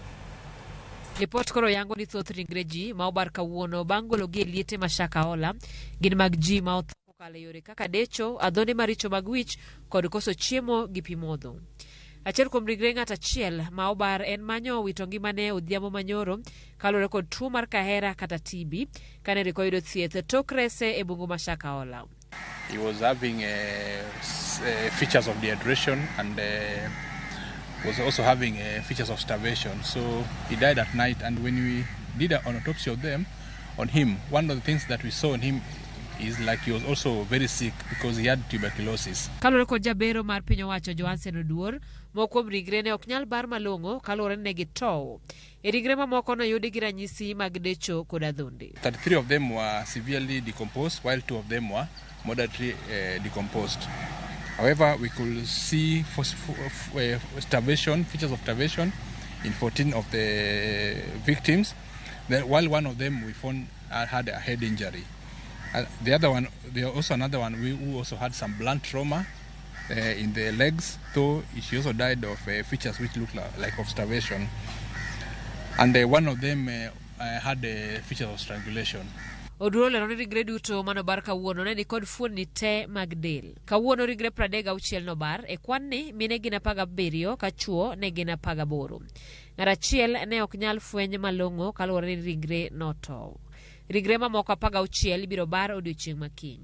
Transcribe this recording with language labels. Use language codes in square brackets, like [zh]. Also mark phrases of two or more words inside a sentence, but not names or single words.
[luo] Report koro yango ni thoth ringre ji ma obar kawuono bang' gologi e liete mashakahola gin mag ji ma otho kokalo yore kaka decho, adhonde maricho mag wich kod koso chiemo gi pi modho. Achiel kuom ringre ng'at achiel ma obar en manyo wito ngimane odhiambo manyoro kaluwore kod tuo mar kahera kata TB kane riko yudo thieth tok rese e bungu mashakahola. [en] He was having features of dehydration and was also having features of starvation. So he died at night, and when we did an autopsy of them on him, one of the things that we saw on him is like he was also very sick because he had tuberculosis. Kalore kod jabero mar piny owacho Johansen Oduor, mokuom ringre ne ok nyal bar malong'o kalore ne gitow. E ringre mamoko noyudi gi ranyisi mag decho kod adhonde. 33 of them were severely decomposed, while 2 of them were moderately decomposed. However, we could see starvation, features of starvation in 14 of the victims, while one of them we found had a head injury. The other one, there was also another one who also had some blunt trauma in the legs, though she also died of features which looked like of starvation. And one of them had features of strangulation. [luo] Oduor lero ni ringre duto manobar kawuono ne ni kod fuonni te mag del. Kawuono ringre 36 nobar, e kwan ni mine gin 17 ka chuo ne gin 18. Ng'at achiel ne ok nyal fweny malong'o kaluwore ni ringre notow. Ringre mamoko 16 ibiro bar odiochieng' makiny.